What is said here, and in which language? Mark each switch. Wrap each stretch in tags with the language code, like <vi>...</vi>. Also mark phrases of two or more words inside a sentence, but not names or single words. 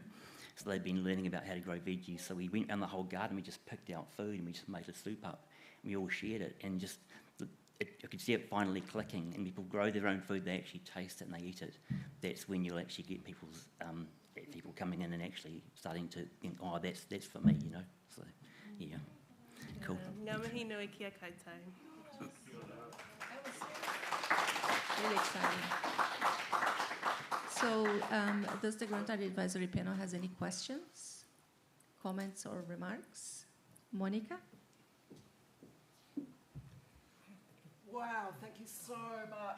<en>So they'd been learning about how to grow veggies, so we went around the whole garden, we just picked out food and we just made a soup up. We all shared it, and just I could see it finally clicking, and people grow their own food, they actually taste it and they eat it. That's when you'll actually get people coming in and actually starting to think, oh, that's for me, you know. So, yeah. Cool.</en> <mi>Ngā mihi nui kia koutou.</mi> <en>Really exciting. So, does the Grant Art Advisory Panel has any questions, comments, or remarks? Monica? Wow, thank you so much.</en>